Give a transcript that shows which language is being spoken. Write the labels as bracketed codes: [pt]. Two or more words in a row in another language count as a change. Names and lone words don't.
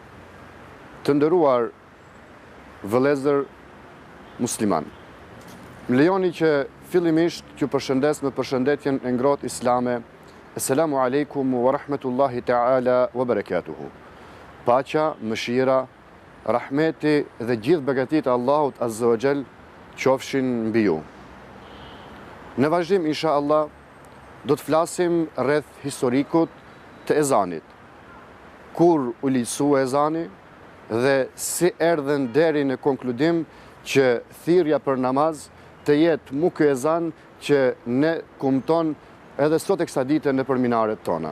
[sq] Të nderuar vëllezër musliman, më lejoni që fillimisht që përshëndes me përshëndetjen e ngrohtë islame. [ar] السلام عليكم ورحمة الله تعالى وبركاته. [sq] Paqja, mëshira, rahmeti dhe gjithë begatit e Allahut [ar] عز وجل [sq] qofshin mbi ju. Në vazhdim, [ar] إن شاء الله, [sq] do të flasim rreth historikut të ezanit. Kur u liçu ezani dhe si erdhen deri në konkludim që thirrja për namaz të jetë mu ky ezan që ne kumton edhe sot e kësaj dite në minaret tona.